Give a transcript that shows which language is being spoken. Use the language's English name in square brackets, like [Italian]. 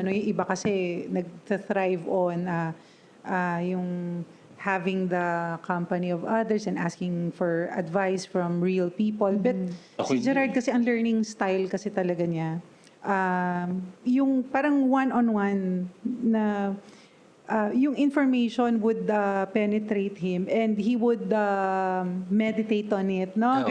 [Filipino] Yung iba kasi [English] nag-thrive on yung having the company of others and asking for advice from real people. But [Filipino] Ako si Gerard kasi ang learning style kasi talaga niya. Yung parang [English] one-on-one na yung information would penetrate him and he would meditate on it, no?